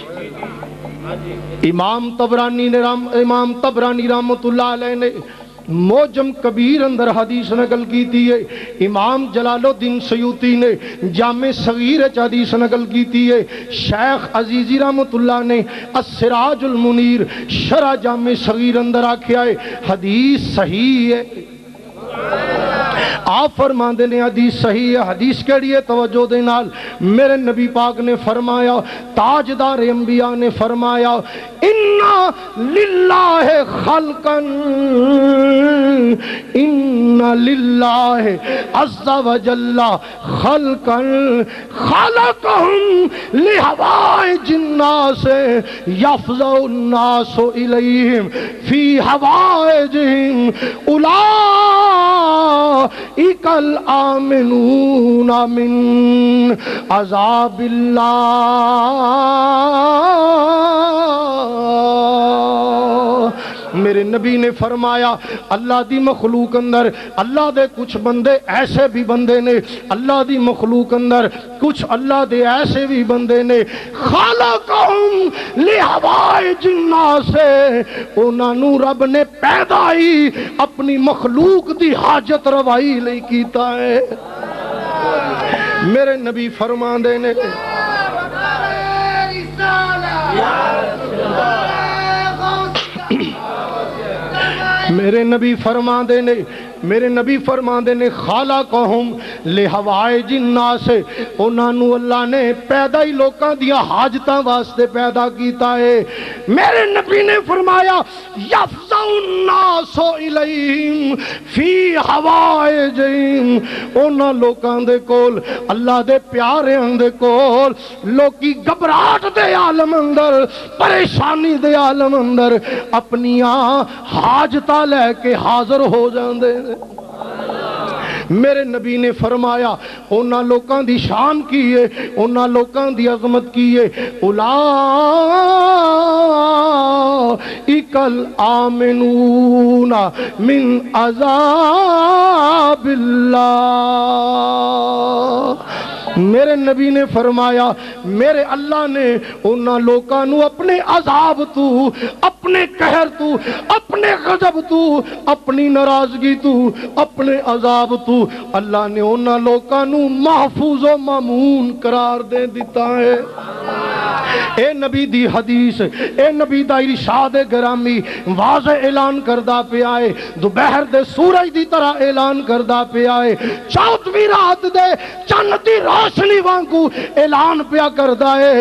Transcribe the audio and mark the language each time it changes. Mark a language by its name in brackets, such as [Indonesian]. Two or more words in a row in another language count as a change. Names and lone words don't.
[Punjabi] امام طبرانی رحمت اللہ علیہ نے موجم کبیر اندر حدیث نقل کی تھی ہے، امام جلال الدین سیوطی نے جامع صغیر حدیث نقل کی تھی ہے، شیخ عزیزی رحمت اللہ نے السراج المنیر شرح جامع صغیر اندر آکھیا ہے حدیث صحیح ہے۔ آپ فرماندے نے حدیث صحیح ہے۔ حدیث کیڑی ہے؟ توجہ دے نال، میرے نبی پاک نے فرمایا، تاجدار انبیاء نے فرمایا، [Arabic] اِنَّا لِلَّهِ خَلْقًا اِنَّ لِلَّهِ عَزَّ وَجَلَّ خَلْقًا خَلَقَهُمْ لِحَوَائِجِ النَّاسِ يَفْزَعُ النَّاسُ إِلَيْهِمْ فِي حَوَائِجِهِمْ أُولَئِكَ الْآمِنُونَ مِنْ عَذَابِ اللَّهِ۔ [Punjabi] میرے نبی نے فرمایا اللہ دی مخلوق اندر، اللہ دے کچھ بندے ایسے بھی بندے نے، اللہ دی مخلوق اندر کچھ اللہ دے ایسے بھی بندے نے، [Arabic] خالقہم لحوائج الناس، [Punjabi] انہاں نو رب نے پیدا ہی اپنی مخلوق دی حاجت روائی لئی کیتا ہے۔ میرے نبی فرماندے نے، میرے نبی فرماندے نے، میرے نبی فرماندے نے [Arabic] خالقہم لحوائج الناس، [Punjabi] انہاں نو اللہ نے پیدا ہی لوکاں دیا حاجتاں واسطے پیدا کیتا ہے۔ میرے نبی نے فرمایا [Arabic] یفزع الناس الیہم فی حوائجہم، [Punjabi] انہاں لوکاں دے کول، اللہ دے پیاریاں دے کول، لوکی گھبراہٹ دے عالم اندر، پریشانی دے عالم اندر اپنیاں حاجتاں لے کے حاضر ہو جاندے۔ میرے نبی نے فرمایا انہاں لوکاں دی شان کی ہے، انہاں لوکاں دی عظمت کی ہے، [Arabic] اولئک الآمنون من عذاب اللہ۔ [Punjabi] میرے نبی نے فرمایا میرے اللہ نے انہاں لوکاں نو اپنے عذاب تو، اپنے قہر تو، اپنے غضب تو، اپنی ناراضگی تو، اپنے عذاب تو، اللہ نے انہاں لوکاں نو محفوظ و مامون قرار دے دیتا ہے۔ اے نبی دی حدیث، اے نبی دا ارشاد گرامی واضح اعلان کردہ پہ آئے، دوپہر دے سورج دی طرح اعلان کردہ پہ آئے، 14ویں رات دے چند دی روشنی وانگو اعلان پیا کردہ ہے۔